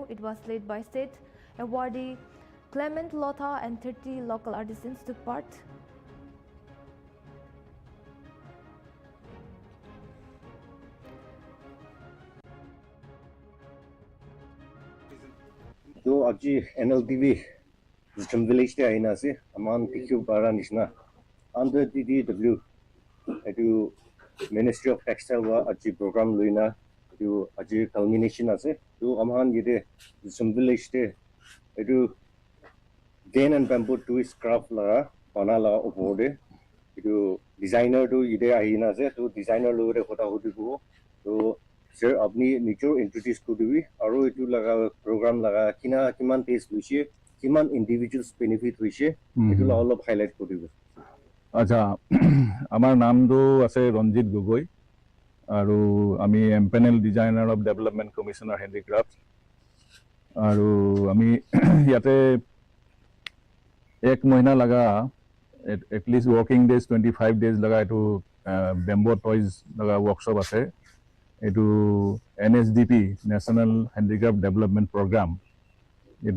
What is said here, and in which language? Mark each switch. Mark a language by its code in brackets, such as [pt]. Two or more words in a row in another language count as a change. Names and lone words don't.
[en] It was led by state awardee Clement Lotha and 30 local artisans took part. So, [nag] aji Nltv system village te aina ase aman tikhu para nishna under DDW edu Ministry of Textile wa aji program luina edu aji culmination ase to aman yede system village te edu [en] cane and bamboo twist craft [nag] la bana la opode edu designer to yede aina ase to designer lore kota hudibo to sir apni nicho introduce kodibi aro etu laga program laga kina kiman taste luise kiman [en] individuals benefit [nag] hoise etu la olop highlight kodibi [as] আচ্ছা আমার নামটো আছে ৰঞ্জিত গগৈ আৰু আমি [en] empanelled designer of Development Commissioner Handicraft [as] আৰু আমি ইয়াতে এক মহিনা লগা [en] at least working days [as] 25 ডেজ লগা এইটো [en] bamboo toys [as] লগা ৱৰ্কশ্বপ আছে এইটো NSDP [en] National Handicraft Development Programme [as] এইটোৰ